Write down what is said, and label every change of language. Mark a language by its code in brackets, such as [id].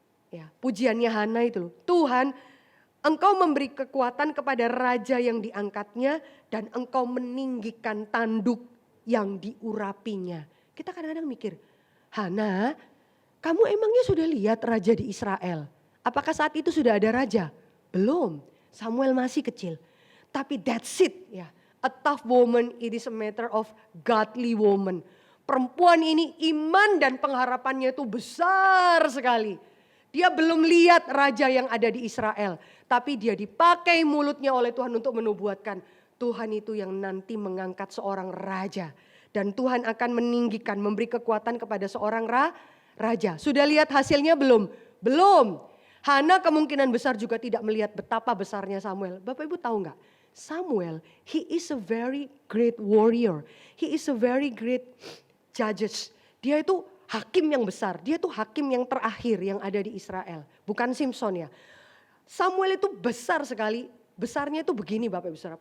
[id] Ya, pujiannya Hana itu loh. Tuhan, Engkau memberi kekuatan kepada raja yang diangkatnya dan Engkau meninggikan tanduk yang diurapinya. Kita kadang-kadang mikir, Hana, kamu emangnya sudah lihat raja di Israel? Apakah saat itu sudah ada raja? Belum. Samuel masih kecil. Tapi [en] that's it [id] ya. [en] A tough woman, it is a matter of godly woman. [id] Perempuan ini iman dan pengharapannya itu besar sekali. Dia belum lihat raja yang ada di Israel. Tapi dia dipakai mulutnya oleh Tuhan untuk menubuatkan. Tuhan itu yang nanti mengangkat seorang raja. Dan Tuhan akan meninggikan, memberi kekuatan kepada seorang raja. Sudah lihat hasilnya belum? Belum. Hana kemungkinan besar juga tidak melihat betapa besarnya Samuel. Bapak Ibu tahu nggak? [en] Samuel, he is a very great warrior. He is a very great judges. [id] Dia itu hakim yang besar. Dia itu hakim yang terakhir yang ada di Israel. Bukan Simpson ya. Samuel itu besar sekali. Besarnya itu begini Bapak Ibu Saudara.